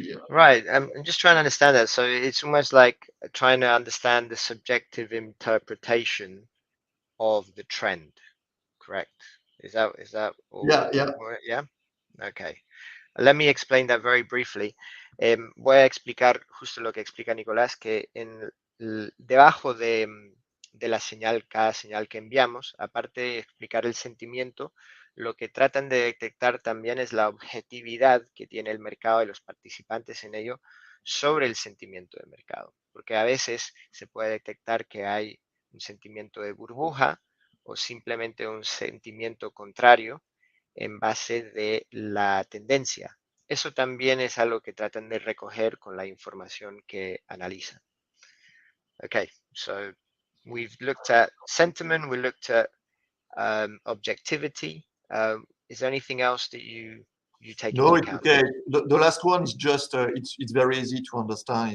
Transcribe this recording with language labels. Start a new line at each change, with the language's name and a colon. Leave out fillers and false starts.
English: Right, I'm just trying to understand that. So it's almost like trying to understand the subjective interpretation of the trend, correct? Is that all? Yeah. Okay. Let me explain that very briefly.
Spanish: Voy a explicar justo lo que explica Nicolás, que debajo de la señal, cada señal que enviamos, aparte de explicar el sentimiento, lo que tratan de detectar también es la objetividad que tiene el mercado y los participantes en ello sobre el sentimiento de mercado. Porque a veces se puede detectar que hay un sentimiento de burbuja o simplemente un sentimiento contrario en base de la tendencia. Eso también es algo que tratan de recoger con la información que analizan.
English: Okay, so we've looked at sentiment, we looked at objectivity. Is there anything else that you take into account? Okay. The last one is just it's very easy to understand.